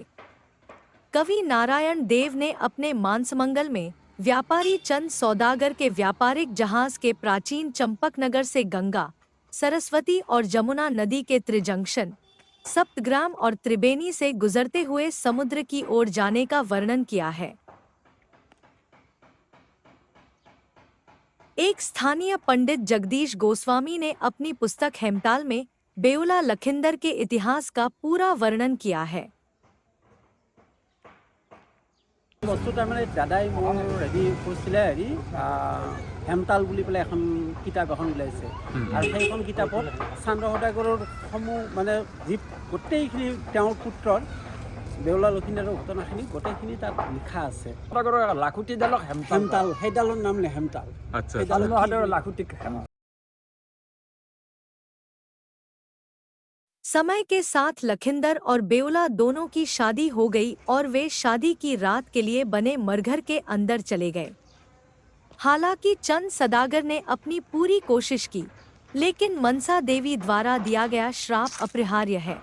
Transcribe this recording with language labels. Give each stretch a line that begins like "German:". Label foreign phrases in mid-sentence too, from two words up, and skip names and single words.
Hindi: कवि नारायण देव ने अपने मानसमंगल में व्यापारी चंद सौदागर के व्यापारिक जहाज के प्राचीन चंपकनगर से गंगा, सरस्वती और जमुना नदी के त्रिजंक्शन, सप्तग्राम और त्रिबेनी से गुजरते हुए समुद्र की ओर जाने का वर्णन किया है। एक स्थानीय पंडित जगदीश गोस्वामी ने अपनी पुस्तक हेमताल में बेउला लखिंदर के इतिहास का पूरा वर्णन किया है।
Assamese: বস্তু তাৰমানে দাদাই মোৰ হেৰি কৈছিলে হেমতাল বুলি পেলাই এখন কিতাপ এখন ওলাইছে আৰু সেইখন কিতাপত চন্দ্ৰ সদাগৰৰ সমূহ মানে যি গোটেইখিনি তেওঁৰ পুত্ৰৰ বেউলা লখিন্দৰৰ ঘটনাখিনি গোটেইখিনি তাত লিখা আছে। সদাগৰৰ লাখুটিডালক হেমতাল, সেইডালৰ নাম হেমতাল। আচ্ছা, লাখুটিক হেমতাল।
Hindi: समय के साथ लखिंदर और बेउला दोनों की शादी हो गई और वे शादी की रात के लिए बने मरघर के अंदर चले गए। हालांकि चंद सदागर ने अपनी पूरी कोशिश की, लेकिन मनसा देवी द्वारा दिया गया श्राप अपरिहार्य है।